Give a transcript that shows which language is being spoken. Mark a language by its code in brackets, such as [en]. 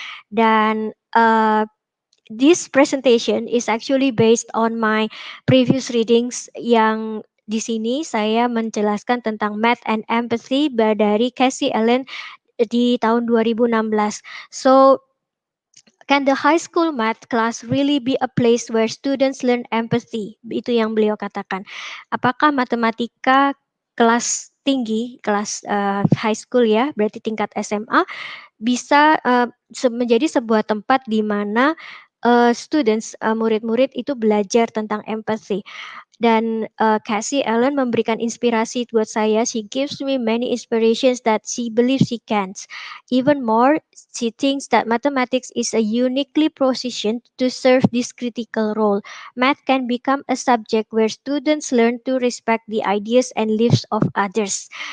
[id] Dan [en] this presentation is actually based on my previous readings [id] yang di sini saya menjelaskan tentang Math and Empathy dari Cassie Allen di tahun 2016. [en] So, can the high school math class really be a place where students learn empathy? [id] Itu yang beliau katakan. Apakah matematika kelas tinggi, kelas high school ya, berarti tingkat SMA, bisa menjadi sebuah tempat di mana murid-murid itu belajar tentang empathy. Dan Cassie Allen memberikan inspirasi buat saya. [en] She gives me many inspirations that she believes she can. Even more, she thinks that mathematics is a uniquely positioned to serve this critical role. Math can become a subject where students learn to respect the ideas and lives of others.